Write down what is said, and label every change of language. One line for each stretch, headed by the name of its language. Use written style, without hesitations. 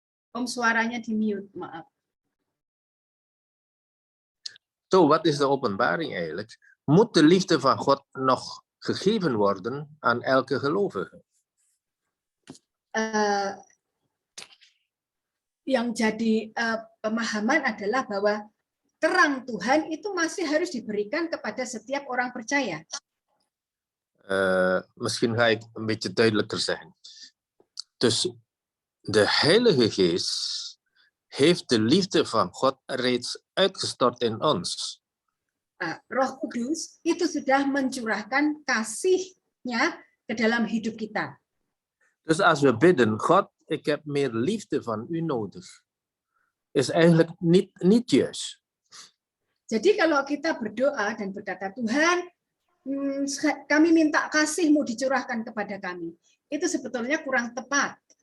Indonesian: Om, suaranya di mute, maaf.
Dutch: Zo, wat is de openbaring eigenlijk? Moet de liefde van God nog gegeven worden aan elke gelovige?
Indonesian: Yang jadi pemahaman adalah bahwa terang Tuhan itu masih harus diberikan kepada setiap orang percaya.
Dutch: Misschien ga ik een beetje duidelijker zeggen. Dus de Heilige Geest heeft de liefde van God reeds uitgestort in ons.
Indonesian: Roh Kudus itu sudah mencurahkan kasih-Nya ke dalam hidup kita.
Dutch: Dus als we bidden, God, ik heb meer liefde van u nodig, is eigenlijk niet juist.
Indonesian: Jadi kalau kita berdoa dan berkata, Tuhan, kami minta kasih-Mu dicurahkan kepada kami, itu sebetulnya kurang tepat.